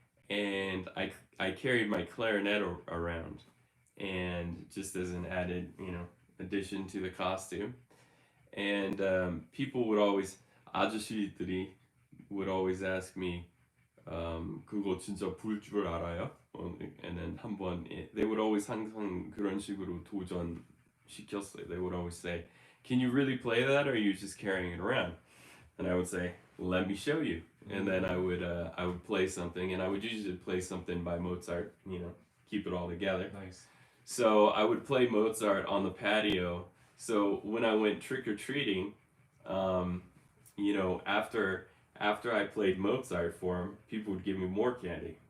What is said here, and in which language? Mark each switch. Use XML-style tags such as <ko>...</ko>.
<en>and I carried my clarinet around, and just as an added, you know, addition to the costume, and people would always</en> <ko>아저씨들이</ko> <en>would always ask me,</en> <ko>그거 진짜 불 줄 알아요?</ko> <en>And then</en> <ko>한번</ko> <en>they would always</en> <ko>항상 그런 식으로 도전 시켰어요.</ko> <en>They would always say, "Can you really play that, or are you just carrying it around?" And I would say, "Let me show you." And then I would play something, and I would usually play something by Mozart. You know, keep it all together. Nice. So I would play Mozart on the patio. So when I went trick or treating, you know, after I played Mozart for him, people would give me more candy.</en>